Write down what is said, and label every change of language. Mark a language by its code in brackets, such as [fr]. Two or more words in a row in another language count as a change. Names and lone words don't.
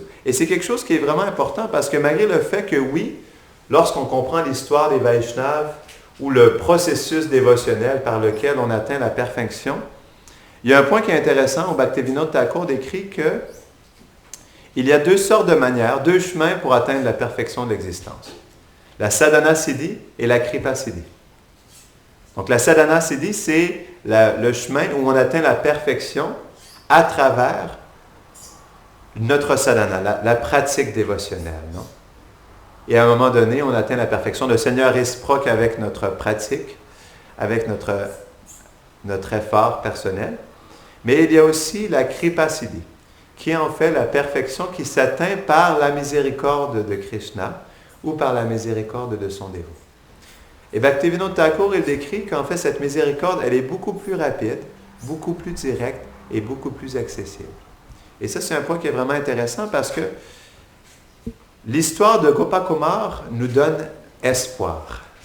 [fr] Et c'est quelque chose qui est vraiment important parce que malgré le fait que oui, lorsqu'on comprend l'histoire des Vaishnavas ou le processus dévotionnel par lequel on atteint la perfection, il y a un point qui est intéressant où Bhaktivinoda Thakur décrit que il y a deux sortes de manières, deux chemins pour atteindre la perfection de l'existence. La [sa] साधन सिद्धि [fr] et la [sa] कृपा सिद्धि. [fr] Donc la [sa] साधन सिद्धि, [fr] c'est le chemin où on atteint la perfection à travers notre sadhana, la pratique dévotionnelle. Non? Et à un moment donné, on atteint la perfection. Le Seigneur est réciproque avec notre pratique, avec notre effort personnel. Mais il y a aussi la [sa] कृपा सिद्धि, [fr] qui est en fait la perfection qui s'atteint par la miséricorde de Krishna ou par la miséricorde de son dévot. Et Bhaktivinoda Thakur, il décrit qu'en fait, cette miséricorde, elle est beaucoup plus rapide, beaucoup plus directe et beaucoup plus accessible. Et ça, c'est un point qui est vraiment intéressant parce que l'histoire de Gopakumar nous donne espoir.